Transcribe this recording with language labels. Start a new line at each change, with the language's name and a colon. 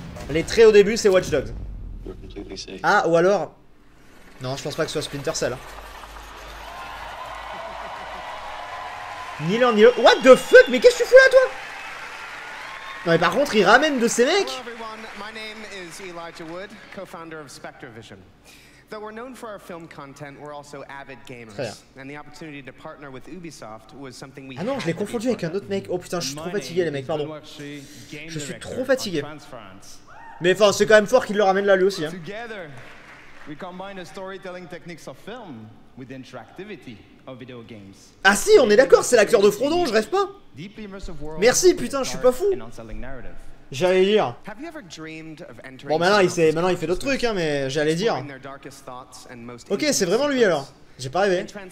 French: Les traits au début c'est Watch Dogs. Ah ou alors... Non je pense pas que ce soit Splinter Cell. Ni l'un ni l'autre.
English: What the fuck?
French: Mais qu'est-ce que tu fous là toi? Non mais par contre il ramène de ces mecs.
English: Hello everyone, my name is Elijah Wood, co-founder of Spectrovision. Though we're known for our film content, we're also avid gamers. And the opportunity to partner with Ubisoft was something we...
French: Ah non, je l'ai confondu avec un autre mec. Oh putain, je suis trop fatigué les mecs, pardon. Je suis trop fatigué. Mais enfin, c'est quand même fort qu'il le ramène là lui aussi hein.
English: We combine the storytelling techniques of film with the interactivity of video games.
French: Ah si, on est d'accord, c'est l'acteur de Frodon, je rêve pas. Merci putain, je suis pas fou. J'allais dire. Bon maintenant il fait d'autres trucs hein, mais j'allais dire. Ok, c'est vraiment lui alors. J'ai pas rêvé.